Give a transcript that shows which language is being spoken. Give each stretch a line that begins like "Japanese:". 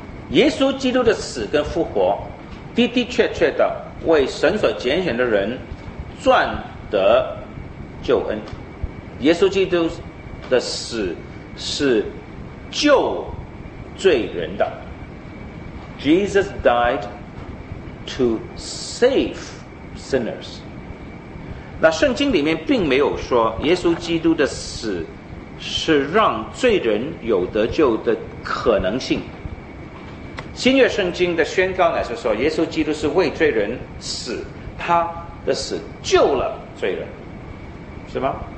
Chinese: 耶稣基督的死跟复活的的确确的为神所拣选的人赚得救恩。耶稣基督的死是救罪人的。
English: Jesus died to save sinners。
Chinese: 那圣经里面并没有说耶稣基督的死是让罪人有得救的可能性。新约圣经的宣告乃是说，耶稣基督是为罪人死，他的死救了罪人，是吗？